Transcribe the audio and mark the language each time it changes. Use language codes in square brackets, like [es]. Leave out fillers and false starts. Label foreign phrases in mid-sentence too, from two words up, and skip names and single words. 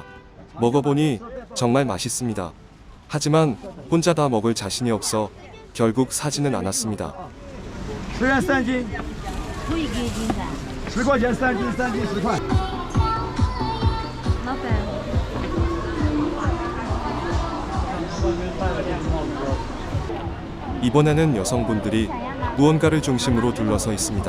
[ko] 먹어보니 정말 맛있습니다. 하지만 혼자 다 먹을 자신이 없어 결국 사지는 않았습니다. [zh] 10 元3斤，10块钱3斤，3斤10块。 [ko] 이번에는 여성분들이 무언가를 중심으로 둘러서 있습니다.